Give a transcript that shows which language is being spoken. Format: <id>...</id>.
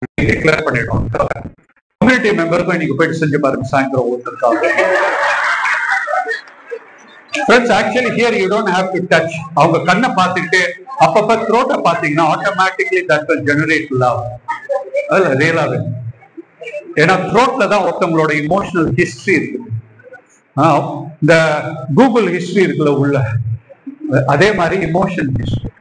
<ta>Declare பண்ணிடும். Community மெம்பருக்கும் நீங்க போயிட்டு செஞ்சு பாருங்க சாயந்தரம் ஒருத்தருக்காக.</ta> <en>Friends, actually here you don't have to touch.</en> <ta>அவங்க கண்ணை பார்த்துக்கிட்டு அப்பப்ப த்ரோட்டை பார்த்தீங்கன்னா automatically</ta> <en>that will generate love.</en> <ta>அதுல ரியலாவே, ஏன்னா த்ரோட்ல தான் ஒருத்தவங்களோட இமோஷனல் ஹிஸ்டரி இருக்குது. இந்த கூகுள் ஹிஸ்டரி இருக்குல்ல உள்ள, அதே மாதிரி இமோஷனல் ஹிஸ்டரி.</ta>